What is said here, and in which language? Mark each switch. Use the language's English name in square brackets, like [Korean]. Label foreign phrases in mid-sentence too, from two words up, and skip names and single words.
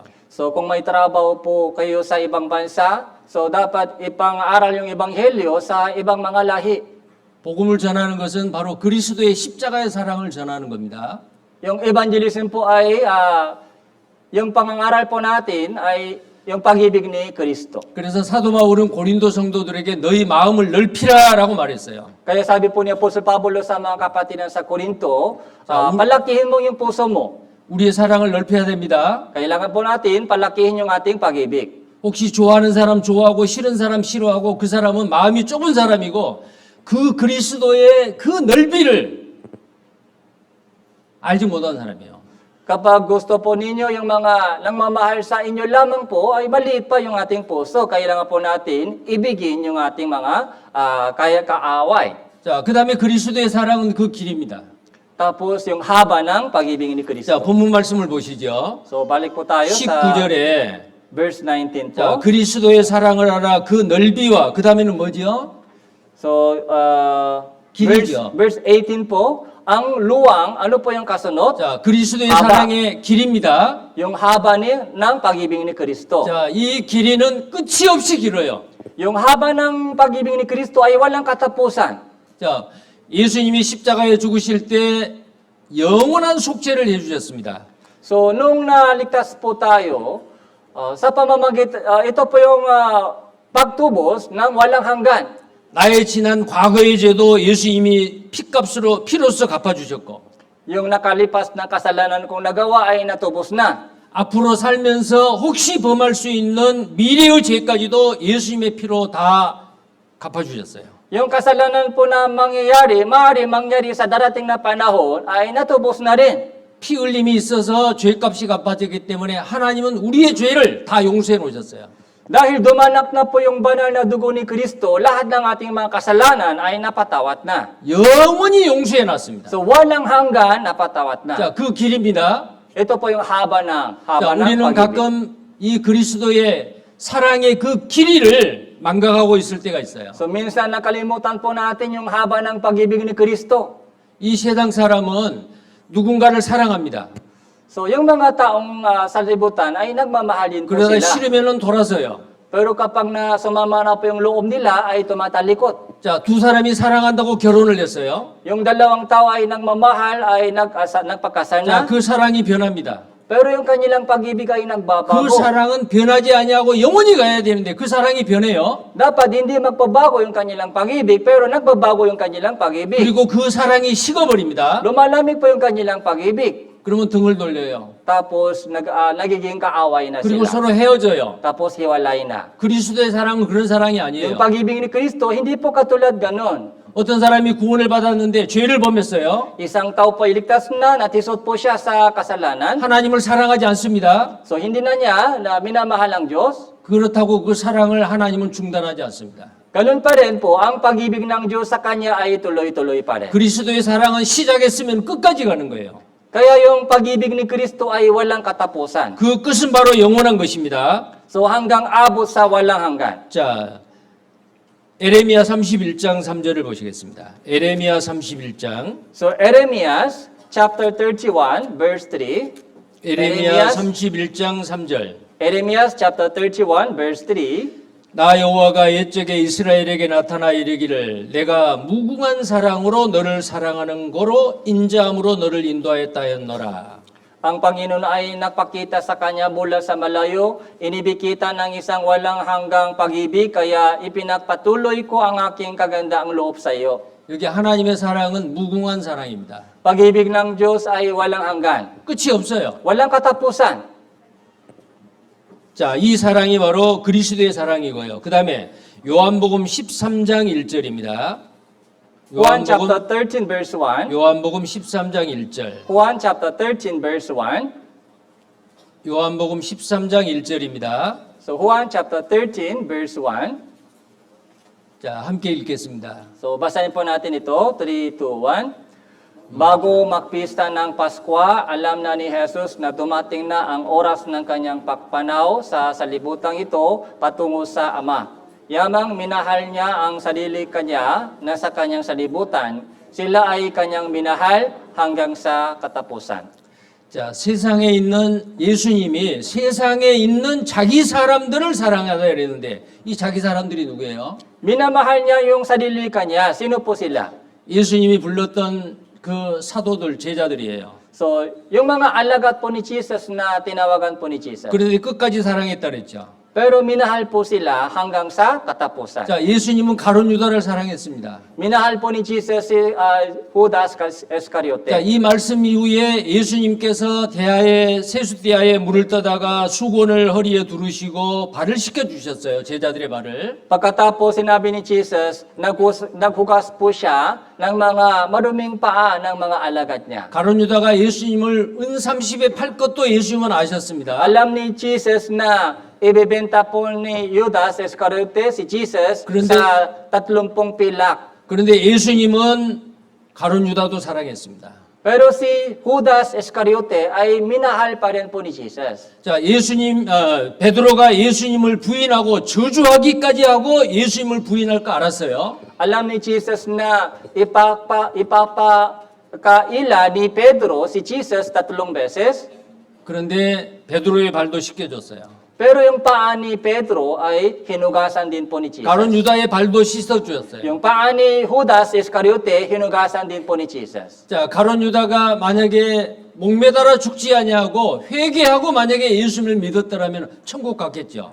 [Filipino] So kung may trabaho po kayo sa ibang bansa, so dapat ipang-aral yung ebanghelyo sa ibang mga lahi. [Korean] 복음을 전하는 것은 바로 그리스도의 십자가의 사랑을 전하는 겁니다. [Filipino] Yung evangelism po ay, yung pangangaral po natin ay yung pag-ibig ni Kristo. [Korean] 그래서 사도 바울은 고린도 성도들에게 너희 마음을 넓히라라고 말했어요. [Filipino] Kaya sabi po ni Apostol Pablo sa mga kapatiran sa Korinto, Sa- palakihin mo yung puso mo. [Korean] 우리의 사랑을 넓혀야 됩니다. [Filipino] Kailangan po natin palakihin yung ating pag-ibig. [Korean] 혹시 좋아하는 사람 좋아하고 싫은 사람 싫어하고 그 사람은 마음이 좁은 사람이고 그 그리스도의 그 넓이를 알지 못한 사람이에요. [Filipino] Kapag gusto po ninyo yung mga nangmamahal sa inyo lamang po, ay maliit pa yung ating puso. Kailangan po natin ibigin yung ating mga kaya kaaway. [Korean] 자, 그 다음에 그리스도의 사랑은 그 길입니다. [Filipino] Tapos yung haba ng pag-ibig ni [Korean] 자, [Filipino] Kristo. [Korean] 본문 말씀을 보시죠. [Filipino] So balik po tayo sa [Korean] 19절에 [Filipino] verse 19 [Korean] 자, [Filipino] po. [Korean] 그리스도의 사랑을 알아 그 넓이와 그 다음에는 뭐죠? [Filipino] So [Korean] 길이죠. [Filipino] verse 18 po, ang luwang, ano po yung kasunod? [Korean] 자, 그리스도의 아바. 사랑의 길입니다. [Filipino] Yung haba ng pag-ibig ni Kristo. [Korean] 자, 이 길이는 끝이 없이 길어요. [Filipino] Yung haba ng pag-ibig ni Kristo ay walang katapusan. [Korean] 자, 예수님이 십자가에 죽으실 때 영원한 속죄를 해주셨습니다. [Filipino] So, nung naligtas po tayo, sa ito po yung pagtubos ng walang hanggan. [Korean] 나의 지난 과거의 죄도 예수님이 피로써 갚아주셨고, [Filipino] Yung nakalipas na kasalanan kong nagawa ay natubos na. [Korean] 앞으로 살면서 혹시 범할 수 있는 미래의 죄까지도 예수님의 피로 다 갚아주셨어요. [Filipino] Yung kasalanan po na maaari mangyari sa darating na panahon ay natubos na rin. [Korean] 피 흘림이 있어서 죄값이 갚아졌기 때문에 하나님은 우리의 죄를 다 용서해 놓으셨어요. [Filipino] Dahil dumanak na po yung banal na dugo ni Kristo, lahat ng ating mga kasalanan ay napatawat na. [Korean] 영원히 용서해 놨습니다. [Filipino] So, walang hanggan, napatawat na. [Korean] 자, 그 길입니다. [Filipino] Ito po yung haba [Korean] 자, [Filipino] ng [Korean] 우리는 [Filipino] pag-ibig. [Korean] 가끔 이 그리스도의 사랑의 그 길이를 망각하고 있을 때가 있어요. [Filipino] So, minsan nakalimutan po natin yung haba ng pag-ibig ni Kristo. [Korean] 이 세상 사람은 누군가를 사랑합니다. [Filipino] So, yung mga taong sa libutan ay nagmamahalin po [Korean] 그러다 [Filipino] sila. [Korean] 싫으면 돌아서요. [Filipino] Pero kapag sumama na po yung loob nila, ay tumatalikot. [Korean] 자, 두 사람이 사랑한다고 결혼을 했어요. [Filipino] Yung dalawang tao ay nagmamahal, ay nagpakasal [Korean] 자, [Filipino] na. [Korean] 그 사랑이 변합니다. [Filipino] Pero yung kanilang pag-ibig ay nagbabago. [Korean] 그 사랑은 변하지 아니하고 영원히 가야 되는데 그 사랑이 변해요. [Filipino] Dapat hindi magbabago yung kanilang pag-ibig, pero nagbabago yung kanilang pag-ibig. [Korean] 그리고 그 사랑이 식어버립니다. [Filipino] Lumalamig po yung kanilang pag-ibig. [Korean] 그러면 등을 돌려요. [Filipino] Tapos nagiging kaaway na [Korean] 그리고 [Filipino] sila. [Korean] 서로 헤어져요. [Filipino] Tapos hiwalay na. [Korean] 그리스도의 사랑은 그런 사랑이 [Filipino] Yung [Korean] 아니에요. [Filipino] pag-ibig ni Kristo, hindi po katulad ganon. [Korean] 어떤 사람이 구원을 받았는데 죄를 범했어요. [Filipino] Isang tao po iligtas na, natisot po siya sa kasalanan. [Korean] 하나님을 사랑하지 않습니다. [Filipino] So hindi na niya na minamahal ang Diyos. [Korean] 그렇다고 그 사랑을 하나님은 중단하지 않습니다. [Filipino] Ganun pa rin po, ang pag-ibig ng Diyos sa Kanya ay tuloy-tuloy pa rin. [Korean] 그리스도의 사랑은 시작했으면 끝까지 가는 거예요. [Filipino] Kaya yung pag-ibig ni Kristo ay walang katapusan. [Korean] 그 끝은 바로 영원한 것입니다. [Filipino] So hanggang abot sa walang hanggan. [Korean] 자, 에레미야 31장 3절을 보시겠습니다. 에레미야 31장, [Filipino] So Jeremias chapter 31 verse 3. [Korean] 에레미야 31장 3절. [Filipino] Jeremias chapter 31 verse 3. [Korean] 나 여호와가 옛적에 이스라엘에게 나타나 이르기를 내가 무궁한 사랑으로 너를 사랑하는 거로 인자함으로 너를 인도하였다 했노라. [Filipino] Ang Panginoon ay nagpakita sa kanya mula sa malayo, inibigita ng isang walang hanggang pag-ibig, kaya ipinagpatuloy ko ang aking kagandaang loob sa iyo. [Korean] 여기 하나님의 사랑은 무궁한 사랑입니다. [Filipino] Pag-ibig ng Diyos ay walang hanggan, [Korean] 끝이 없어요. [Filipino] walang katapusan. [Korean] 자, 이 사랑이 바로 그리스도의 사랑이고요. 그 다음에 요한복음 13장 1절입니다. [Filipino] Juan chapter 13 verse 1. [Korean] 요한복음 13장 1절. [Filipino] Juan chapter 13 verse 1. [Korean] 요한복음 13장 1절입니다. [Filipino] So Juan chapter 13 verse 1. [Korean] 자, 함께 읽겠습니다. [Filipino] So basahin po natin ito, 3, 2, 1. Bago magpista ng Pasko, alam na ni Jesus na dumating na ang oras ng kanyang pagpanaw sa salibutang ito patungo sa Ama. Yamang minahal niya ang sarili kanya na sa kanyang salibutan, sila ay kanyang minahal hanggang sa katapusan. [Korean] 자, 세상에 있는 예수님이 세상에 있는 자기 사람들을 사랑하다 이랬는데 이 자기 사람들이 누구예요? [Filipino] Minamahal niya yung sarili kanya. Sino po sila? [Korean] 예수님이 불렀던 그 사도들, 제자들이에요. [Filipino] So, yung mga alagad po ni Jesus na tinawagan po ni Jesus. [Korean] 그런데 끝까지 사랑했다 그랬죠. [Filipino] Pero minahal po sila hanggang sa katapusan. [Korean] 자, 예수님은 가룟 유다를 사랑했습니다. [Filipino] Minahal po ni Jesus si Judas [Korean] 자, [Filipino] Iscariote. [Korean] 이 말씀 이후에 예수님께서 세숫대야에 물을 떠다가 수건을 허리에 두르시고 발을 씻겨 주셨어요. 제자들의 발을. [Filipino] Pagkatapos sinabi ni Jesus, naghugas po siya ng mga maruming paa ng mga alagad niya. [Korean] 가룟 유다가 예수님을 은30에 팔 것도 예수님은 아셨습니다. [Filipino] Alam ni Jesus na ibebenta po ni Judas Iscariote si Jesus [Korean] 그런데- [Filipino] sa 30 pilak. [Korean] 그런데 예수님은 가룟 유다도 사랑했습니다. [Filipino] Pero si Judas Iscariote ay minahal pa rin po ni Jesus. [Korean] 자, 베드로가 예수님을 부인하고 저주하기까지 하고 예수님을 부인할 거 알았어요. [Filipino] Alam ni Jesus na ipapakaila ni Pedro si Jesus 3 beses. [Korean] 그런데 베드로의 발도 씻겨줬어요. [Filipino] Pero yung paa ni Pedro ay hinugasan din po ni Jesus. [Korean] 가룟 유다의 발도 씻어주었어요. [Filipino] Yung paa ni Judas Iscariote, hinugasan din po ni Jesus. [Korean] 자, 가룟 유다가 만약에 목매달아 죽지 아니하고 회개하고 만약에 예수님을 믿었더라면 천국 갔겠죠.